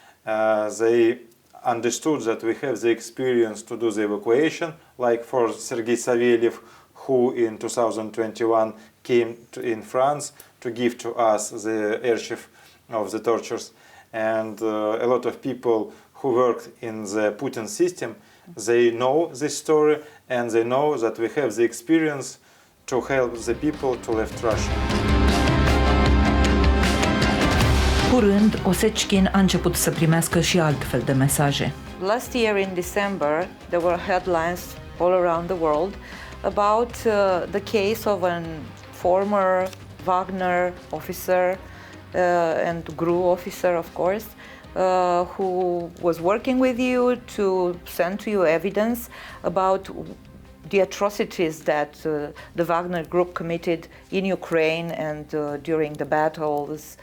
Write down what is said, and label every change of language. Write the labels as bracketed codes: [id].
[en] They understood that we have the experience to do the evacuation, like for Sergei Savelyev, who in 2021 came in France to give to us the archive of the tortures. And a lot of people who worked in the Putin system, they know this story, and they know that we have the experience to help the people to leave Russia. [ro] Curând, Osechkin a început să primească și altfel de mesaje. [en] Last year in December, there were headlines all around the world about the case of a former Wagner officer and GRU officer, of course, who was working with you to send to you evidence about the atrocities that the Wagner Group committed in Ukraine and during the battles.